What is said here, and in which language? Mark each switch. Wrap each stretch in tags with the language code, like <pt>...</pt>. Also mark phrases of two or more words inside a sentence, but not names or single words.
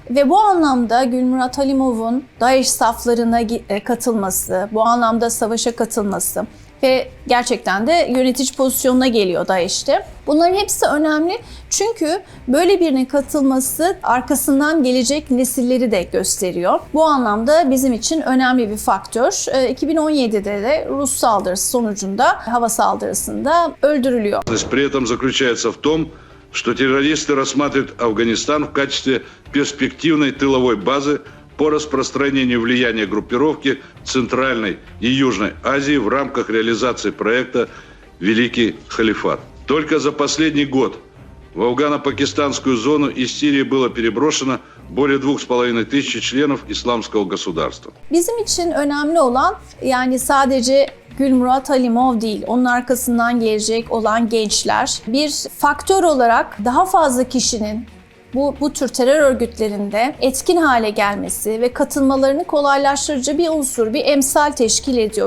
<tr>Ve bu anlamda Gulmurat Halimov'un DAEŞ saflarına katılması, bu anlamda savaşa katılması ve gerçekten de yönetici pozisyonuna geliyor DAEŞ'te. Bunların hepsi önemli çünkü böyle birinin katılması arkasından gelecek nesilleri de gösteriyor. Bu anlamda bizim için önemli bir faktör. 2017'de de Rus saldırısı sonucunda hava saldırısında öldürülüyor.</tr> <ru>При этом заключается в том, что террористы рассматривают Афганистан в качестве перспективной тыловой базы по распространению влияния группировки Центральной и Южной Азии в рамках реализации проекта «Великий халифат». Только за последний год в афгано-пакистанскую зону из Сирии было переброшено более 2500 членов исламского государства.</ru> <tr>Bizim için önemli olan yani sadece Gulmurat Halimov değil, onun arkasından gelecek olan gençler. Bir faktör olarak daha fazla kişinin bu tür terör örgütlerinde etkin hale gelmesi ve katılmalarını kolaylaştırıcı bir unsur, bir emsal teşkil ediyor.</tr>